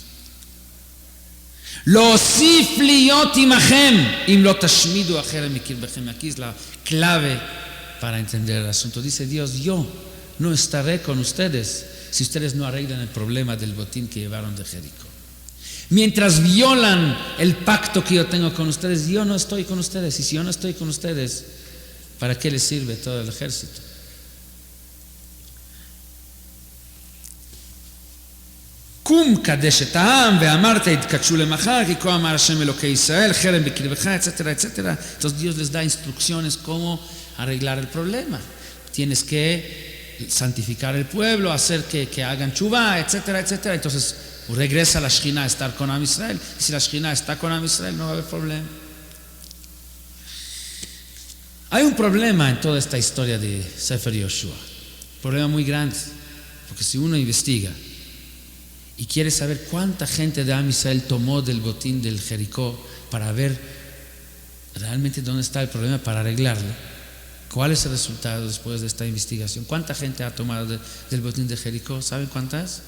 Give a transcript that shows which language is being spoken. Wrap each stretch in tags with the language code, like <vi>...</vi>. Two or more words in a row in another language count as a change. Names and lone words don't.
<es>Aquí es la clave para entender el asunto. Dice Dios, yo no estaré con ustedes si ustedes no arreglan el problema del botín que llevaron de Jericó. Mientras violan el pacto que yo tengo con ustedes, yo no estoy con ustedes. Y si yo no estoy con ustedes, ¿para qué les sirve todo el ejército?</es> <he>קום קדש את העם ואמרת התקדשו למחר כי כה אמר השם אלוקי ישראל חרם בקרבך</he> <es>etcétera etcétera. Entonces Dios les da instrucciones cómo arreglar el problema. Tienes que santificar el pueblo, hacer que hagan chuvá, etcétera etcétera. Entonces regresa la Shekhinah a estar con</es> <he>עם ישראל.</he> <es>Y si la Shekhinah está con</es> <he>עם ישראל</he> <es>no va a haber problema. Hay un problema en toda esta historia de Sefer Yoshua, un problema muy grande, porque si uno investiga y quiere saber cuánta gente de</es> <he>עם ישראל</he> <es>tomó del botín del Jericó para ver realmente dónde está el problema para arreglarlo, cuál es el resultado después de esta investigación, cuánta gente ha tomado del botín de Jericó, ¿saben cuántas?</es>